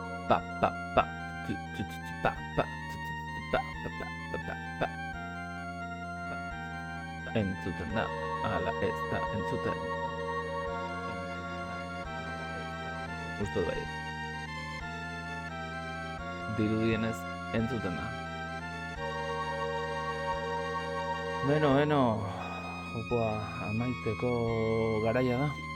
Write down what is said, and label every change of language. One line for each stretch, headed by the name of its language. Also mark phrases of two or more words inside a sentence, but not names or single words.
Basque: pa pa pa tu, tu, tu, tu, pa pa tu, tu, tu, pa pa pa pa pa pa. Entzuten da, ala ez da entzuten. Uste bai. Dirudienez entzuten da. Beno, jokoa amaiteko garaia da.